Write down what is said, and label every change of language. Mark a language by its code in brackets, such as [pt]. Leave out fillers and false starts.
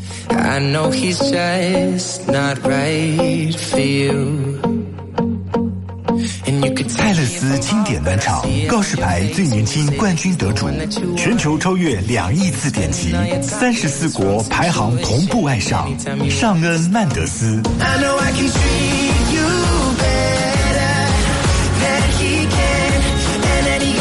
[en] I know he's just not right for you. And you can [zh] 蔡乐思经典暖场，告示牌最年轻冠军得主，全球超越2亿次点击，34国排行同步爱上，尚恩·曼德斯。 [en] I know I can treat you better than he can.